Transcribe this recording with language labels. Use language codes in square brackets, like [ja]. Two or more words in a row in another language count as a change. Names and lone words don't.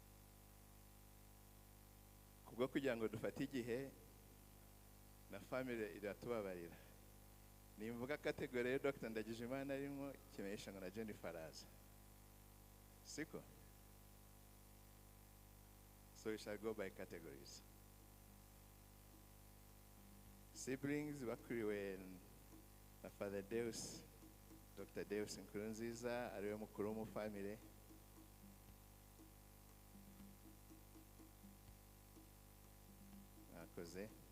[rw] Kubwo kugira ngo dufate igihe na family iratubabarira. Nimvuga category Dr. Ndagijimana arimo kimenyesha ngo na Jennifer araza. Siko? [en] So we shall go by categories. [rw] Siblings bakuriwe na Father Deus, Dr. Deus Nkunziza ariwe mukuru mu family. Akoze.